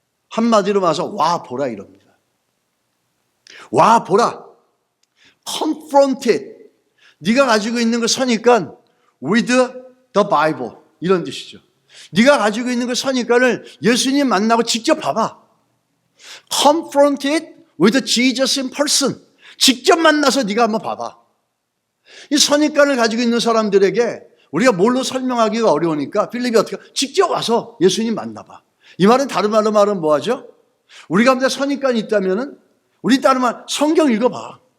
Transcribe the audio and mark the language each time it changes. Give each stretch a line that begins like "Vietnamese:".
Korean: 한마디로 말해서 와 보라 이럽니다. 와 보라.
English: confront it.
Korean: 네가 가지고 있는 그 선입관
English: with the Bible
Korean: 이런 뜻이죠. 네가 가지고 있는 그 선입관을 예수님 만나고 직접 봐봐.
English: confront it with Jesus in person.
Korean: 직접 만나서 네가 한번 봐봐. 이 선입관을 가지고 있는 사람들에게 우리가 뭘로 설명하기가 어려우니까 필립이 어떻게 직접 와서 예수님 만나봐. 이 말은 다른 말로 말은 뭐하죠? 우리 가운데 선입관이 있다면은 우리 다른 말 성경 읽어봐.